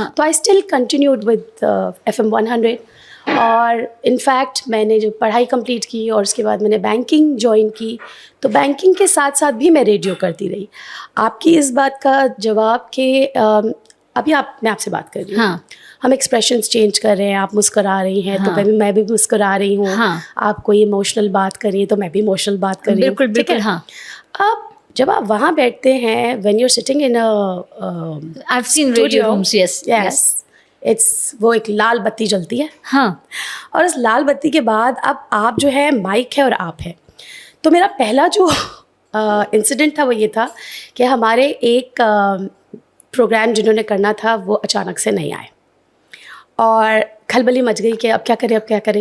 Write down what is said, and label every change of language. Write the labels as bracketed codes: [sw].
[ur] تو [en] I still continued with [ur] FM 100. اور [en] in fact [ur] میں نے جو پڑھائی کمپلیٹ کی اور اس کے بعد میں نے بینکنگ جوائن کی, تو بینکنگ کے ساتھ ساتھ بھی میں ریڈیو کرتی رہی. آپ کی اس بات کا جواب کہ ابھی میں آپ سے بات کر رہی ہوں, ہم ایکسپریشنس چینج کر رہے ہیں, آپ مسکرا رہی ہیں تو کبھی میں بھی مسکرا رہی ہوں, آپ کوئی ایموشنل بات کر رہی ہیں تو میں بھی ایموشنل بات کر رہی ہوں. بالکل بالکل. ہاں, اب جب آپ وہاں بیٹھتے ہیں [en] When you are sitting in I've seen radio rooms, yes. [ur] وہ ایک لال بتی جلتی ہے. ہاں, اور اس لال بتی کے بعد اب آپ جو ہے مائک ہے اور آپ ہے. تو میرا پہلا جو انسیڈنٹ تھا وہ یہ تھا کہ ہمارے ایک پروگرام جنہوں نے کرنا تھا وہ اچانک سے نہیں آئے, اور کھلبلی مچ گئی کہ اب کیا کریں.